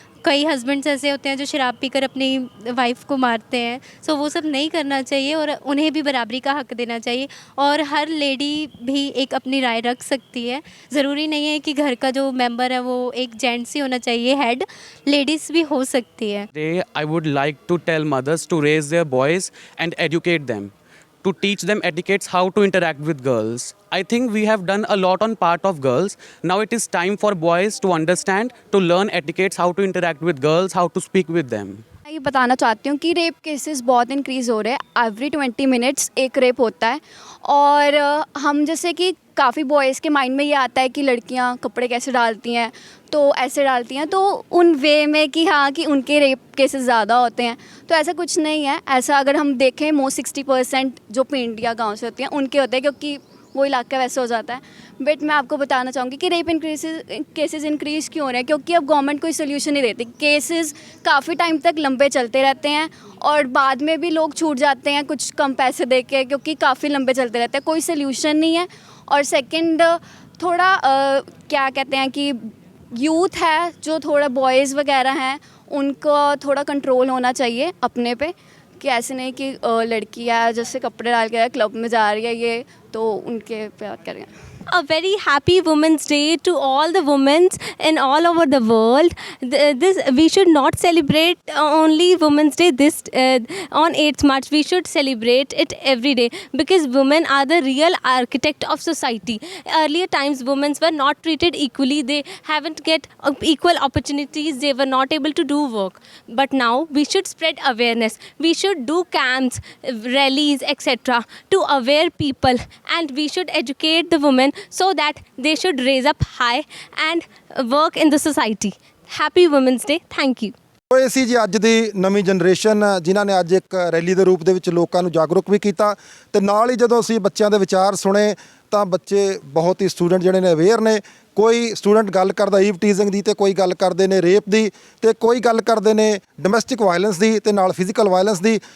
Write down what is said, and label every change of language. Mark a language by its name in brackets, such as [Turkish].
[Hindi] कई हस्बैंड्स ऐसे होते हैं जो शराब पीकर अपनी वाइफ को मारते हैं। सो वो सब नहीं करना चाहिए और उन्हें भी बराबरी का हक देना चाहिए। और हर लेडी भी एक अपनी राय रख सकती है। ज़रूरी नहीं है कि घर का जो मेंबर है वो एक जेंट्स ही होना चाहिए, हेड लेडीज़ भी हो सकती है। [English] I would like to tell mothers to raise their boys and educate them, to teach them etiquettes, how to interact with girls. I think we have done a lot on part of girls. Now it is time for boys to understand, to learn etiquettes, how to interact with girls, how to speak with them. [Hindi] मैं ये बताना चाहती हूँ कि rape cases बहुत increase हो रहे हैं। [English] every 20 minutes [Hindi] एक रेप होता है। और हम जैसे कि काफ़ी बॉयज़ के माइंड में ये आता है कि लड़कियाँ कपड़े कैसे डालती हैं, तो ऐसे डालती हैं, तो उन वे में कि हाँ कि उनके रेप केसेस ज़्यादा होते हैं। तो ऐसा कुछ नहीं है। ऐसा अगर हम देखें मोस्ट 60% जो पिंड या गाँव से होती हैं उनके होते हैं, क्योंकि वो इलाका वैसे हो जाता है। बट मैं आपको बताना चाहूँगी कि रेप केसेस इंक्रीज़ क्यों हो रहे हैं, क्योंकि अब गवर्नमेंट कोई सोल्यूशन नहीं देती। केसेस काफ़ी टाइम तक लंबे चलते रहते हैं और बाद में भी लोग छूट जाते हैं कुछ कम पैसे दे के, क्योंकि काफ़ी लंबे चलते रहते हैं, कोई सोल्यूशन नहीं है। और सेकंड थोड़ा क्या कहते हैं कि यूथ है जो थोड़ा बॉयज़ वगैरह हैं उनको थोड़ा कंट्रोल होना चाहिए अपने पे, कि ऐसे नहीं कि लड़की है जैसे कपड़े डाल के क्लब में जा रही है ये तो उनके पे करें। [English] A very happy Women's Day to all the women in all over the world. This we should not celebrate only Women's Day this on 8th March. We should celebrate it every day because women are the real architect of society. Earlier times, women were not treated equally. They haven't get equal opportunities. They were not able to do work. But now we should spread awareness. We should do camps, rallies, etc. to aware people, and we should educate the women so that they should raise up high and work in the society. Happy Women's Day. Thank you. [Punjabi] ਇਹ ਸੀ ਜੀ ਅੱਜ ਦੀ ਨਵੀਂ generation ਜਿਨ੍ਹਾਂ ਨੇ ਅੱਜ ਇੱਕ rally ਦੇ ਰੂਪ ਦੇ ਵਿੱਚ ਲੋਕਾਂ ਨੂੰ ਜਾਗਰੂਕ ਵੀ ਕੀਤਾ ਤੇ ਨਾਲ ਹੀ ਜਦੋਂ ਅਸੀਂ ਬੱਚਿਆਂ ਦੇ ਵਿਚਾਰ ਸੁਣੇ ਤਾਂ ਬੱਚੇ ਬਹੁਤ ਹੀ ਸਟੂਡੈਂਟ ਜਿਹੜੇ ਨੇ ਅਵੇਅਰ ਨੇ। ਕੋਈ ਸਟੂਡੈਂਟ ਗੱਲ ਕਰਦਾ ਈਵ ਟੀਜ਼ਿੰਗ ਦੀ ਤੇ ਕੋਈ ਗੱਲ ਕਰਦੇ ਨੇ ਰੇਪ ਦੀ ਤੇ ਕੋਈ ਗੱਲ ਕਰਦੇ ਨੇ ਡੋਮੈਸਟਿਕ ਵਾਇਲੈਂਸ ਦੀ ਤੇ ਨਾਲ ਫਿਜ਼ੀਕਲ ਵਾਇਲੈਂਸ ਦੀ।